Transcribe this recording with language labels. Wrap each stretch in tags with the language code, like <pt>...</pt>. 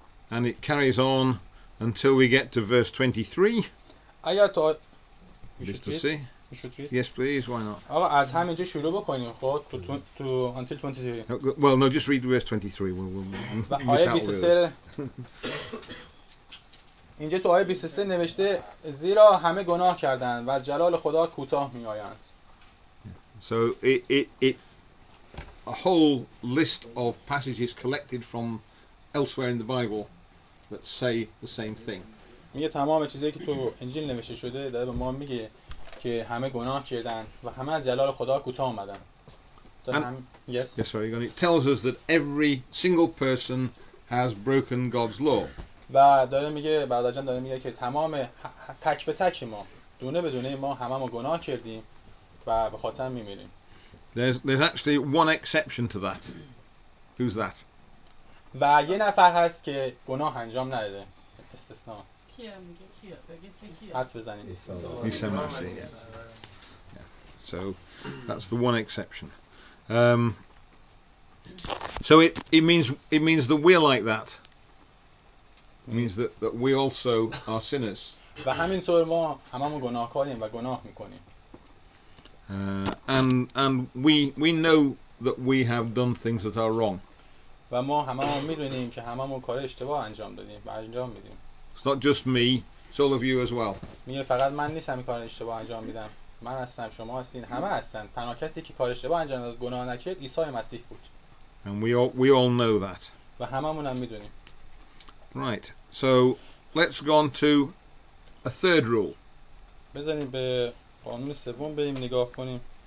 <en>And it carries on until we get to verse 23.</en> <fa>اگر تو</fa> <en>Just to see. Yes, please. Why not?</en> <fa>آقا از همینجا شروع بکنیم. خب تو</fa> <en>until 23. Well, no, just read verse 23. We'll miss out with</en> <fa>اینجا تو آیه 23 نوشته زیرا همه گناه کردند و از جلال خدا کوتاه میآیند.</fa> <en>So it a whole list of passages collected from elsewhere in the Bible that say the same thing.</en> <fa>میگه تمام چیزایی که تو انجیل نوشته شده داره به ما میگه که همه گناه کردن و همه از جلال خدا کوتاه آمدن.</fa> <en>Yes. Yes, sorry. It tells us that every single person has broken God's law.</en> <fa>و داره میگه برادر جان داره میگه که تمام تک به تک ما دونه به دونه ما هممون گناه کردیم و به خاطر میمیریم.</fa> <en>There's actually one exception to that. Who's that?</en> <fa>و یه نفر هست که گناه انجام نداده. استثناء. کیه میگه کیه؟ حدس بزنید. عیسی مسیح.</fa> <en>So that's the one exception. So it means that we're like that. means that we also are sinners.</en> <fa>و همینطور ما هممون گناهکاریم و گناه میکنیم.</fa> <en>And we know that we have done things that are wrong.</en> <fa>و ما هممون میدونیم که هممون کار اشتباه انجام دادیم و انجام میدیم.</fa> <en>It's not just me, it's all of you as well.</en> <fa>میگه فقط من نیستم این کار اشتباه انجام میدم. من هستم، شما هستین، همه هستن. تنها کسی که کار اشتباه انجام داد، گناه نکرد، عیسی مسیح بود.</fa> <en>And we all know that.</en> <fa>و هممون هم میدونیم.</fa> <en>Right. So let's go on to a third rule.</en> <fa>بذاریم به قانون سوم بریم نگاه کنیم.</fa>